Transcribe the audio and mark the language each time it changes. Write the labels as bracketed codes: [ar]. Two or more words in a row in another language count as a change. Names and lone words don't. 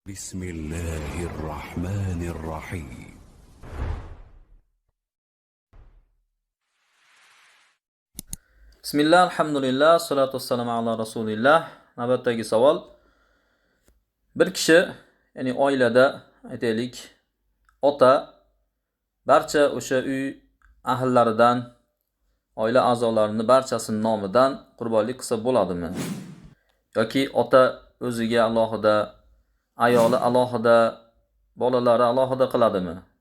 [ar] بسم الله الرحمن الرحيم. بسم الله، الحمد لله، الصلاة والسلام على رسول الله. [uz] Navbatdagi savol. Bir kishi, ya'ni oilada aytaylik, ota barcha o'sha uy ahllaridan, oila a'zolarining barchasining nomidan qurbonlik qilsa bo'ladimi? Yoki ota o'ziga alohida, ayoli alohida, bolalari alohida qiladimi?